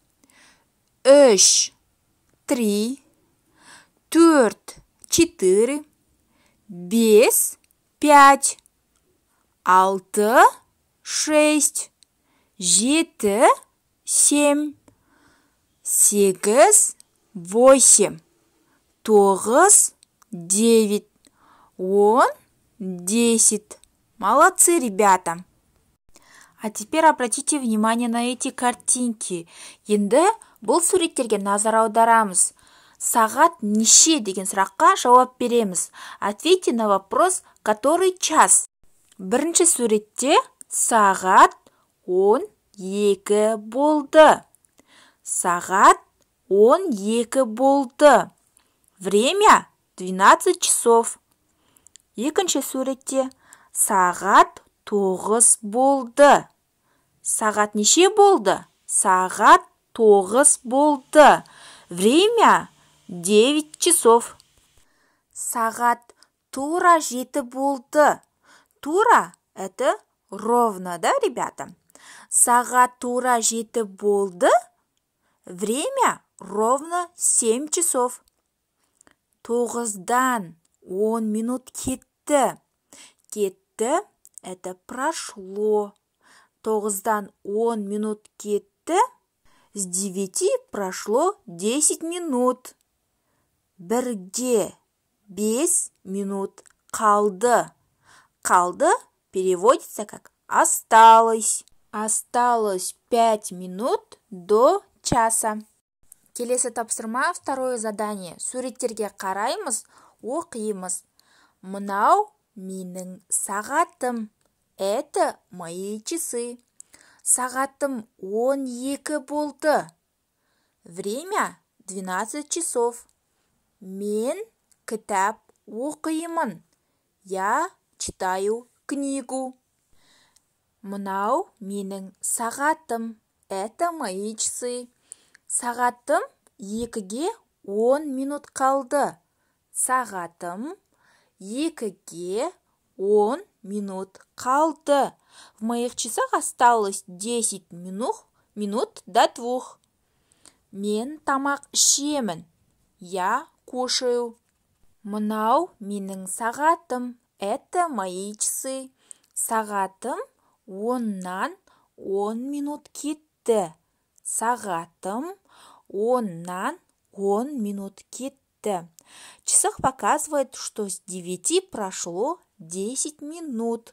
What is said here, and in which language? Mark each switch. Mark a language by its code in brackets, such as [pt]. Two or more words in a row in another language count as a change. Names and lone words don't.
[ru] 3, 3, 4, 4, 5, 5, 6, 6, 7, 7, 8, 8, 9, 9, 10. Молодцы, ребята! А теперь обратите внимание на эти картинки. [kk] Енді бұл суреттерге назар аударамыз. Сағат неше деген сұраққа жауап береміз. [ru] Ответьте на вопрос, который час. [kk] Бірінші суретте сағат 12 болды. Сағат 12 болды. [ru] Время 12 часов. [kk] Екінші суретте сағат 9 болды. Сағат неше болды? Сағат 9 болды. [ru] Время 9 часов. [kk] Сағат тура 7 болды. Тура – [ru] это ровно, да, ребята? [kk] Сағат тура 7 болды. [ru] Время ровно 7 часов. [kk] 9-дан 10 минут кетті. Кетті – [ru] это прошло. [kk] 9-дан 10 минут кетті. [ru] С 9 прошло 10 минут. [kk] Бірге 5 минут қалды. [ru] Қалды переводится как осталось. Осталось 5 минут до часа. [kk] Келесі тапсырма, [ru] второе задание. [kk] Суреттерге қараймыз, оқимыз. Мынау менің сағатым. [ru] Это мои часы. [kk] Сағатым 12 болды. [ru] Время 12 часов. [kk] Мен кітап оқимын. [ru] Я читаю книгу. [kk] Мынау менің сағатым. [ru] Это мои часы. [kk] Сағатым 2-ге 10 минут қалды. Сағатым 2-ге 10 минут қалды. [ru] В моих часах осталось 10 минут до 2. [kk] Мен тамақ ішемін. [ru] Я кушаю. [kk] Мынау менің сағатым. [ru] Это мои часы. [kk] Сағатым 10-нан 10 минут кетті. Сағатым 10-нан 10 минут кетті. [ru] Часах показывает, что с 9 прошло 10 минут.